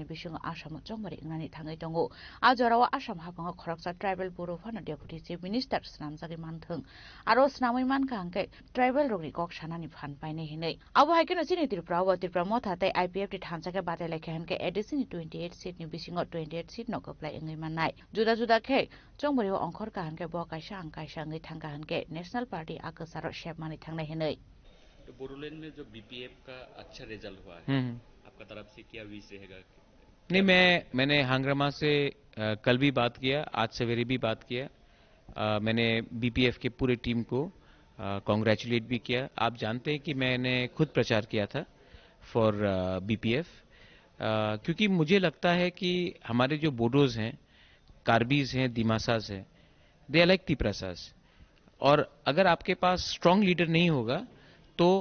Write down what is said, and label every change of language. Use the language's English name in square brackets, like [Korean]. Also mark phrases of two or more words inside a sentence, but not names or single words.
[Kok Borok] bisung Assam jong mari ingani thangai tongo ajorawa Assam hapanga khoroksa tribal Buru phana [English] deputy chief minister [Kok Borok] snamjagi manthung aro snamai manka hangke tribal rogni kok sanani phan paine hinai abo haikeno chini Tripura motha tai IPF ti thanchake bate lekhe hanke EDC ni 28 seat ni bisingo 28 seat no koplai ingai manai juda khe chongbori ongkhor ka hanke bo kaisa angkaisa ngai thangka hanke national party akasaro shep mani thangnai hinai [Hindi] तो बोडोलैंड में जो बीपीएफ का अच्छा रिजल्ट हुआ है आपका तरफ से क्या विश रहेगा नहीं मैंने हांग्रामा से कल भी बात किया आज सवेरे भी बात किया मैंने बीपीएफ के पूरे टीम को कांग्रेचुलेट भी किया आप जानते हैं कि मैंने खुद प्रचार किया था फॉर बीपीएफ क्योंकि मुझे लगता है कि हमारे जो बोडोज हैं कार्बीज हैं दिमासाज हैं [English] they are like Tiprasas [Hindi] और अगर आपके पास [English] strong leader [Hindi] नहीं होगा तो